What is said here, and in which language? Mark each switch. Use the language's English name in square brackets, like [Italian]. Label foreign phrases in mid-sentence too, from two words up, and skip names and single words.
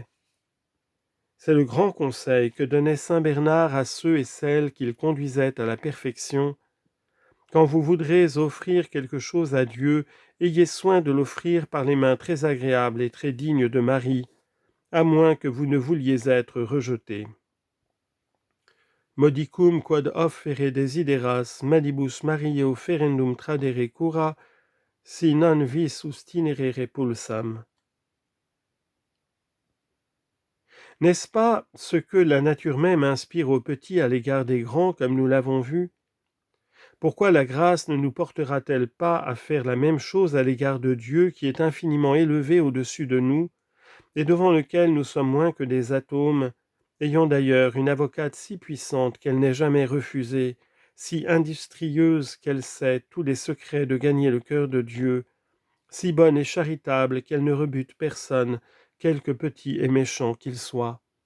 [French] C'est le grand conseil que donnait saint Bernard à ceux et celles qu'il conduisait à la perfection. Quand vous voudrez offrir quelque chose à Dieu, ayez soin de l'offrir par les mains très agréables et très dignes de Marie, à moins que vous ne vouliez être rejeté. [Latin] Modicum quod offere desideras manibus Mariae offerendum tradere cura, si non vis sustinere repulsam. [French] N'est-ce pas ce que la nature même inspire aux petits à l'égard des grands, comme nous l'avons vu ? Pourquoi la grâce ne nous portera-t-elle pas à faire la même chose à l'égard de Dieu qui est infiniment élevé au-dessus de nous, et devant lequel nous sommes moins que des atomes, ayant d'ailleurs une avocate si puissante qu'elle n'est jamais refusée, si industrieuse qu'elle sait tous les secrets de gagner le cœur de Dieu, si bonne et charitable qu'elle ne rebute personne, quelque petit et méchant qu'il soit.